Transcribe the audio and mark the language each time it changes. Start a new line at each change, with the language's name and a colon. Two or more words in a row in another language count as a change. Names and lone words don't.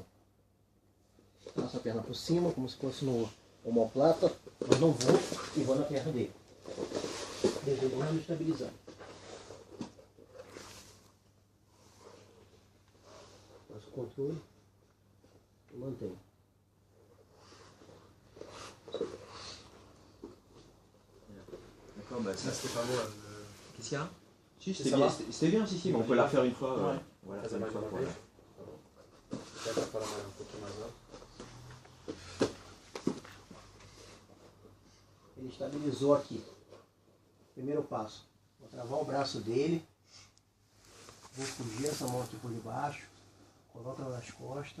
Portuguese: Passo a perna por cima, como se fosse no omoplata, mas não vou e vou na perna dele. Desligando e estabilizando. Faço o controle e mantenho.
French: D'accord, bah Ça c'était pas moi. Qu'est-ce qu'il y a? Si, Ça c'était bien, va c'était bien, si, mais on peut la refaire une fois. Ouais. Voilà, Ça faire va une fois pour demander.
Portuguese: Dá pra falar mais um pouquinho mais alto. Ele estabilizou aqui. Primeiro passo. Vou travar o braço dele. Vou fugir essa mão aqui por debaixo. Coloco ela nas costas.